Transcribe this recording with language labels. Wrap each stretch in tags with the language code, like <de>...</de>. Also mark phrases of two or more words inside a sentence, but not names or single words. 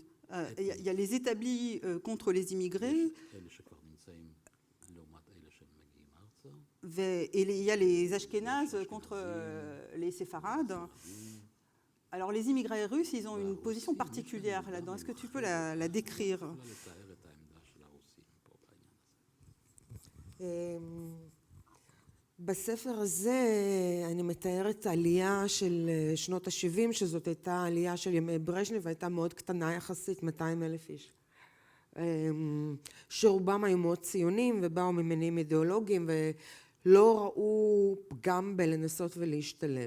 <fr>Il y a les établis contre les immigrés, et il y a les Ashkénazes contre les séfarades. Alors les immigrés russes, ils ont une position particulière là-dedans. Est-ce que tu peux la décrire?</fr> <he>בספר הזה אני מתארת העלייה של שנות ה-70, שזאת הייתה העלייה של ימי ברז'נייב, והייתה מאוד קטנה יחסית, 200,000 איש. שרובם היו מאוד ציונים ובאו ממניעים אידיאולוגיים ולא ראו פגם בלנסות ולהשתלב.</he>